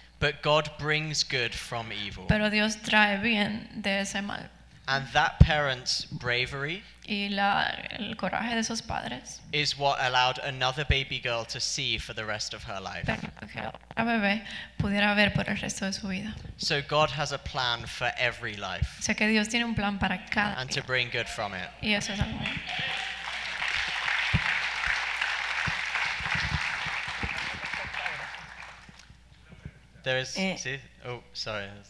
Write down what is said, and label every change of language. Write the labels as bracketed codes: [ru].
[en] but God brings good from evil. [es] pero Dios trae bien de ese mal. [en] And that parent's bravery [es] Y el coraje de esos padres [en] is what allowed another baby girl to see for the rest of her life. [es] permitió que otra bebé pudiera ver por el resto de su vida. [en] So God has a plan for every life [es] O sea que Dios tiene un plan para cada [en] and to [es] vida. [en] bring good from it. [es] Y eso es algo bueno. [en] There is, Eh. see? Oh, sorry.